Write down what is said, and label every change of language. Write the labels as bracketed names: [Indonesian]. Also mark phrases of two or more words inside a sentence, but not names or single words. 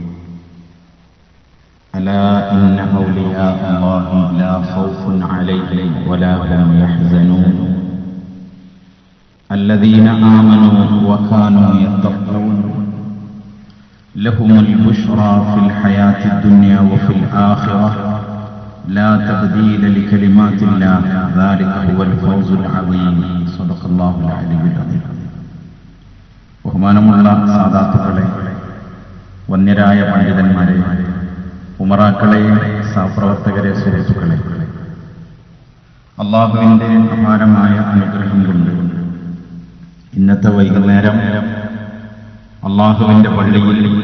[Arabic] ألا إن أولياء الله لا خوف عليهم ولا هم يحزنون الذين آمنوا وكانوا يتقون لهم البشرى في الحياة الدنيا وفي الآخرة لا تبديل لكلمات الله ذلك هو الفوز العظيم. صدق الله العلي العظيم. [Malayalam] ബഹുമാനമുള്ള സാദാത്തുക്കളെ, വന്യരായ പണ്ഡിതന്മാരെ, ഉമറാക്കളെ, സഹപ്രവർത്തകരെ, സുഹൃത്തുക്കളെ, അള്ളാഹുവിന്റെ അപാരമായ അനുഗ്രഹം കൊണ്ട് ഇന്നത്തെ വൈകുന്നേരം അള്ളാഹുവിന്റെ പള്ളിയിൽ